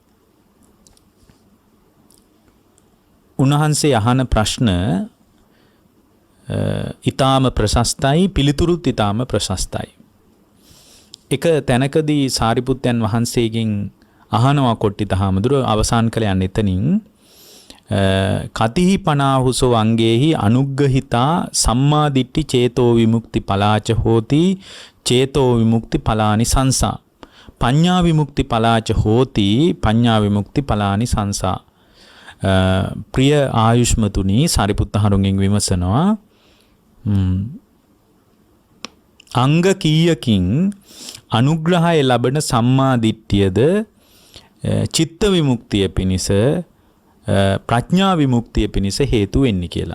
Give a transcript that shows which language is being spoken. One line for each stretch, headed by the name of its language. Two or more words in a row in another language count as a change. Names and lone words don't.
Sinhala: උන්වහන්සේ අහන ප්‍රශ්න ඊටාම ප්‍රශස්තයි, පිළිතුරුත් ඊටාම ප්‍රශස්තයි. එක තැනකදී සාරිපුත්තයන් වහන්සේගෙන් අහනවා කොට්ටිත හාමුදුරුව අවසන් කළ යන්න එතනින්
Pali: කතිහි පනාහුසෝ අංගේහි අනුග්ගහිතා සම්මාදිට්ඨි චේතෝ විමුක්ති පලාච හෝති චේතෝ විමුක්ති පලානි සංසා පඤ්ඤා විමුක්ති පලාච හෝති පඤ්ඤා විමුක්ති පලානි සංසා.
Sinhala: ප්‍රිය ආයුෂ්මතුනි, සාරිපුත්ත හරුන්ගෙන් විමසනවා අංග කීයකින් අනුග්‍රහය ලබන සම්මා දිට්ඨියද චිත්ත විමුක්තිය පිණිස ප්‍රඥා විමුක්තිය පිණිස හේතු වෙන්නේ කියලා.